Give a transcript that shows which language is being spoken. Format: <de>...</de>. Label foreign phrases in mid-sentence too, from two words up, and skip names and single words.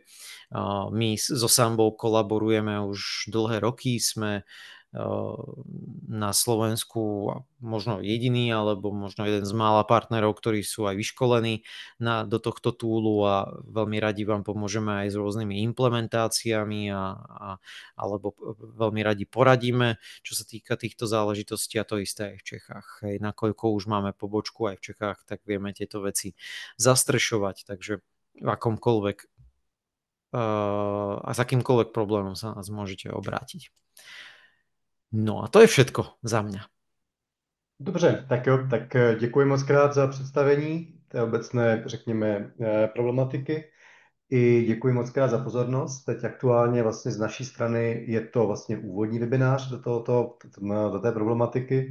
<sk>My so Sambou kolaborujeme už dlhé roky, sme na Slovensku možno jediný alebo možno jeden z mála partnerov, ktorí sú aj vyškolení do tohto túlu a veľmi radi vám pomôžeme aj s rôznymi implementáciami alebo veľmi radi poradíme, čo sa týka týchto záležitostí a to isté aj v Čechách. Hej, nakoľko už máme pobočku aj v Čechách, tak vieme tieto veci zastrešovať, takže v akomkoľvek a s akýmkoľvek problémom sa nás môžete obrátiť. No a to je všetko za mňa.</sk> <cs>Dobře, tak jo, tak děkuji moc krát za představení té obecné, řekněme, problematiky. I děkuji moc krát za pozornost. Teď aktuálně vlastně z naší strany je to vlastně úvodní webinář do té problematiky.</cs>